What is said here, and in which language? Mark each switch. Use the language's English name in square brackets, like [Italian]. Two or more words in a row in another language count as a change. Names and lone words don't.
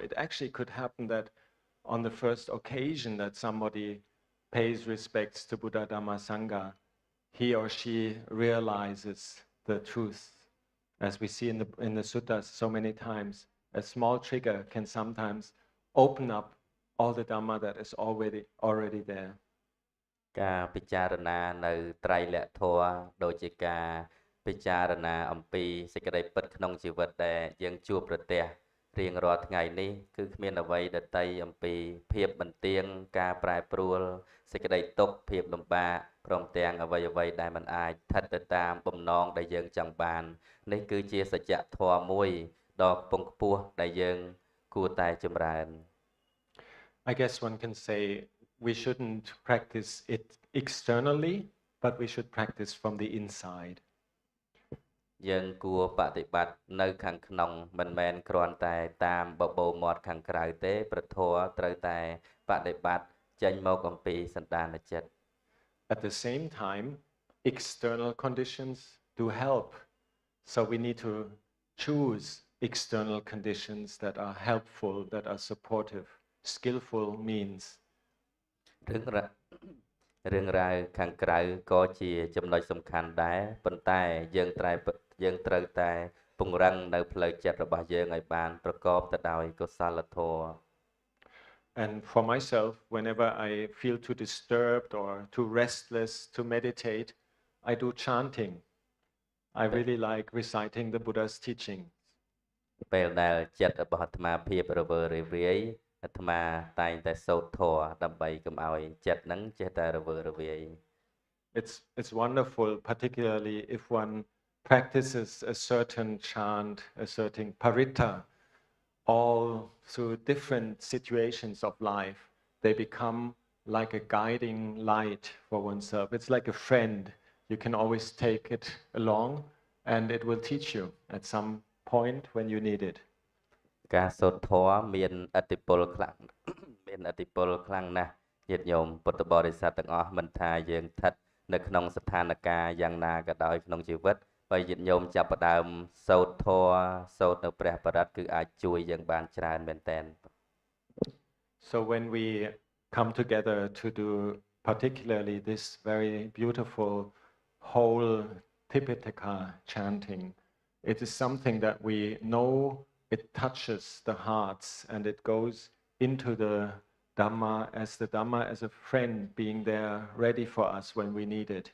[English] It actually could happen that on the first occasion that somebody pays respects to Buddha, Dhamma, Sangha, he or she realizes the truth. As we see in the suttas so many times, a small trigger can sometimes open up all the Dhamma that is already there. [Khmer] ការពិចារណានៅត្រៃលក្ខធម៌ដូចជាការពិចារណាអំពីសេចក្តីពិតក្នុងជីវិតដែលយើងជួបប្រទះរៀងរាល់ថ្ងៃនេះគឺគ្មានអ្វីដតីអំពីភាពបន្ទាងការប្រែប្រួលសេចក្តីទុក្ខភាពលំបាកព្រមទាំងអ្វីដែលมันអាចស្ថិតទៅតាមបំណងដែលយើងចង់បាននេះគឺជាសច្ចធម៌មួយដ៏ខ្ពង់ខ្ពស់ដែលយើងគួរតែចម្រើន [English] I guess one can say we shouldn't practice it externally, but we should practice from the inside. [Khmer] យើងគួរបប្រតិបត្តិនៅខាងក្នុងមិនមែនគ្រាន់តែតាមបបោមាត់ខាងក្រៅទេប្រធម៌ត្រូវតែបប្រតិបត្តិចេញមកអំពីសន្តានចិត្ត [English] At the same time, external conditions do help. So we need to choose external conditions that are helpful, that are supportive. Skillful means. [Khmer] រឿងរ៉ាវខាងក្រៅក៏ជាចំណុចសំខាន់ដែរប៉ុន្តែយើងត្រូវតែពង្រឹងនៅផ្លូវចិត្តរបស់យើងឲ្យបានប្រកបទៅដោយកុសលធម៌ [English] And for myself, whenever I feel too disturbed or too restless to meditate, I do chanting. I really like reciting the Buddha's teaching. [Khmer] ពេលដែលចិត្តរបស់អាត្មាភាពរវើរវាយអាត្មាតែងតែសូត្រធម៌ដើម្បីកុំឲ្យចិត្តហ្នឹងចេះតែរវើរវាយ [English] it's wonderful, particularly if one practices a certain chant, a certain paritta, all through different situations of life. They become like a guiding light for oneself. It's like a friend. You can always take it along and it will teach you at some point when you need it. [Khmer] ការសូត្រធម៌មានឥទ្ធិពលខ្លាំង មានឥទ្ធិពលខ្លាំងណាស់ញាតិញោមពុទ្ធបរិស័ទទាំងអស់មិនថាយើងស្ថិតនៅក្នុងស្ថានភាពយ៉ាងណាក៏ដោយក្នុងជីវិតបើញាតិញោមចាប់ផ្ដើមសូត្រធម៌សូត្រនៅព្រះបរិត្តគឺអាចជួយយើងបានច្រើនមែនទែន [English] So when we come together to do particularly this very beautiful whole Tipitaka chanting, it is something that we know it touches the hearts and it goes into the Dhamma as a friend being there ready for us when we need it.